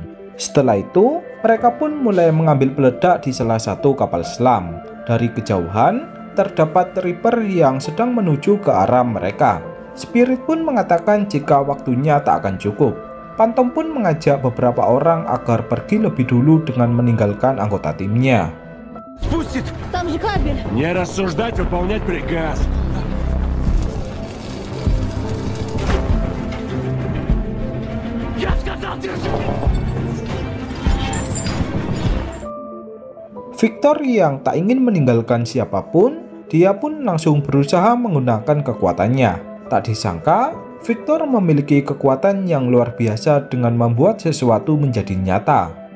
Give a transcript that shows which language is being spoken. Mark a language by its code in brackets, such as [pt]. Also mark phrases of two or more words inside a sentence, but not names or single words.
[id] Setelah itu, mereka pun mulai mengambil peledak di salah satu kapal selam. Dari kejauhan, terdapat Reaper yang sedang menuju ke arah mereka. Spirit pun mengatakan jika waktunya tak akan cukup. Phantom pun mengajak beberapa orang agar pergi lebih dulu dengan meninggalkan anggota timnya. [ru] Спустит! Там же кабель! Не рассуждать, выполнять приказ. Я сказал, держи! [id] Victor yang tak ingin meninggalkan siapapun, dia pun langsung berusaha menggunakan kekuatannya. Tak disangka, Victor memiliki kekuatan yang luar biasa dengan membuat sesuatu menjadi nyata.